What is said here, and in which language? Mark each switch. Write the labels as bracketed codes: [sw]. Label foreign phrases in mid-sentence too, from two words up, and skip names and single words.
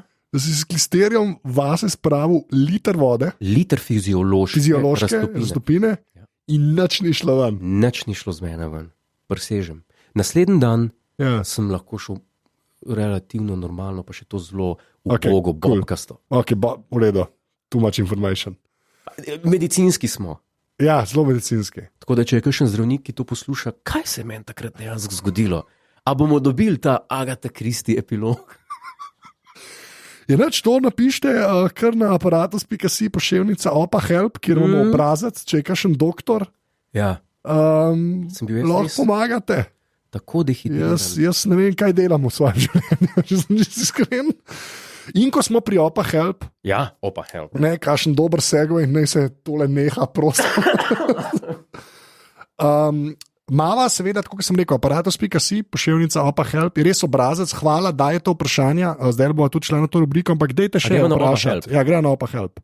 [sl] Da si s klisterjem vase spravil liter vode, liter fiziološke raztopine in nič ni šlo ven. Nič ni šlo z mene ven, presežem. Naslednji dan sem lahko šel relativno normalno, pa še to zelo ubogo, bobkasto. Ok, v redu, [en] too much information. [sl] Medicinski smo. Ja, zelo medicinski. Tako da, če je kakšen zdravnik, ki to posluša, kaj se je meni takrat dejansko zgodilo? A bomo dobili ta Agatha Christie epilog? Je nač to napište kar na aparatus.si pošiljka opa help, kjer imamo obrazec, če je kakšen doktor. Ja. Lahko pomagate. Tako dehidriran. Jaz ne vem, kaj delam v svojem življenju, če sem čisto iskren. In ko smo pri opa help. Ja, opa help. Ne, kakšen dober segway, naj se tole neha, prosim. Mava, seveda, tako kot sem rekel, aparatus.si, pošiljka opa help, je res obrazec, hvala, da je to vprašanje, zdaj bo tudi šla na to rubriko, ampak dejte še vprašati. Ja, gre na opa help.